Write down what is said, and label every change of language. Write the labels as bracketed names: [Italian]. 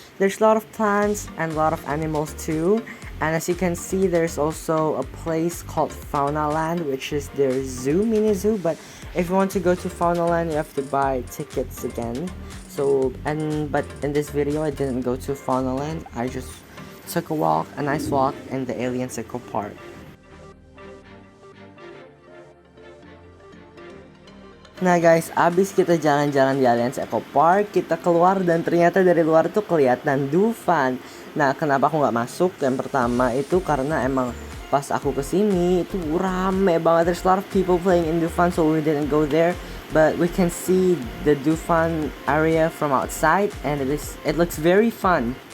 [English] There's a lot of plants and a lot of animals too. And as you can see, there's also a place called Fauna Land, which is their zoo, mini zoo. But if you want to go to Fauna Land, you have to buy tickets again. But in this video, I didn't go to Fauna Land. I just took a nice walk in the Alliance Eco Park. [Indonesian] Nah guys, abis kita jalan-jalan di Alliance Eco Park, kita keluar dan ternyata dari luar tuh kelihatan Dufan. Nah kenapa aku nggak masuk? Yang pertama itu karena emang pas aku kesini itu rame banget. [English] There's a lot of people playing in Dufan, so we didn't go there. But we can see the Dufan area from outside, and it looks very fun.